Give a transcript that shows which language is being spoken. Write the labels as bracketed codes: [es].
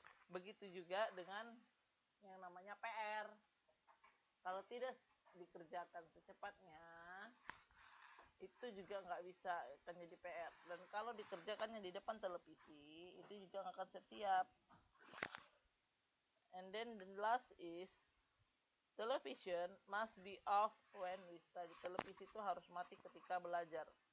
[id] Begitu juga dengan yang namanya PR. Kalau tidak dikerjakan secepatnya, itu juga nggak bisa akan jadi PR. Dan kalau dikerjakannya di depan televisi, itu juga nggak akan siap-siap. [en] And then the last is television must be off when we study. [id] Televisi itu harus mati ketika belajar.